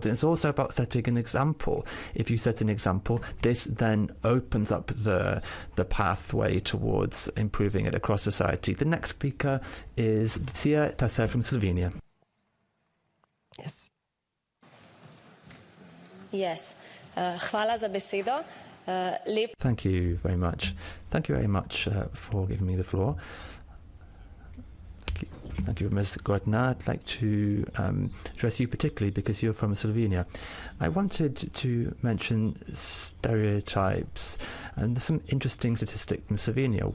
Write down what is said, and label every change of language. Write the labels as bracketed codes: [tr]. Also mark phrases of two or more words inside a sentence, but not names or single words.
[en] And it's also about setting an example. If you set an example, this then opens up the pathway towards improving it across society. The next speaker is Sia Tasser from Slovenia. Yes. Yes. [sl] Hvala za besedo. [en] Thank you very much. Thank you very much for giving me the floor. Thank you, Ms. Gordner. I'd like to address you particularly because you're from Slovenia. I wanted to mention stereotypes, and there's some interesting statistics from Slovenia.